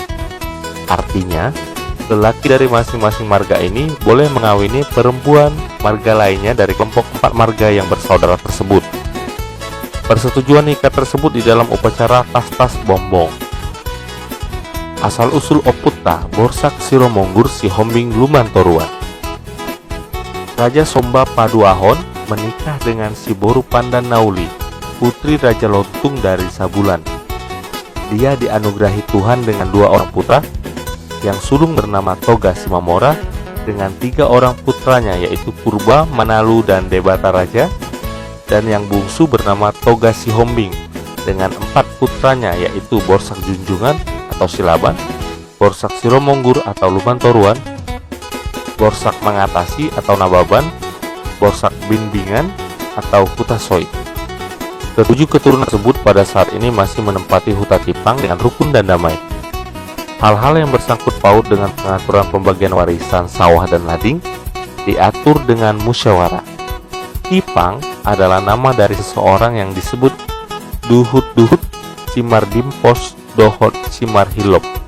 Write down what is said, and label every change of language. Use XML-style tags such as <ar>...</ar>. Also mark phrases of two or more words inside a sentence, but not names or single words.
<id>Artinya, lelaki dari masing-masing marga ini boleh mengawini perempuan marga lainnya dari kelompok 4 marga yang bersaudara tersebut. Persetujuan nikah tersebut di dalam upacara tas-tas bombong. Asal-usul Oputa Borsak Siromonggur Si Hombing Lumban Toruan. Raja Somba Paduahon menikah dengan si Boru Pandan Nauli, putri Raja Lontung dari Sabulan. Dia dianugerahi Tuhan dengan 2 orang putra, yang sulung bernama Toga Simamora dengan 3 orang putranya yaitu Purba, Manalu, dan Debata Raja, dan yang bungsu bernama Toga Si Hombing dengan 4 putranya yaitu Borsak Junjungan atau Silaban, Borsak Siromonggur atau Lumban Toruan, Borsak Mangatasi atau Nababan, Borsak Binbingan atau Hutasoid. Ketujuh keturunan tersebut pada saat ini masih menempati huta Tipang dengan rukun dan damai. Hal-hal yang bersangkut paut dengan pengaturan pembagian warisan sawah dan lading diatur dengan musyawarah. Tipang adalah nama dari seseorang yang disebut Duhut-Duhut Simardimpos Dohot Simarhilop.</id>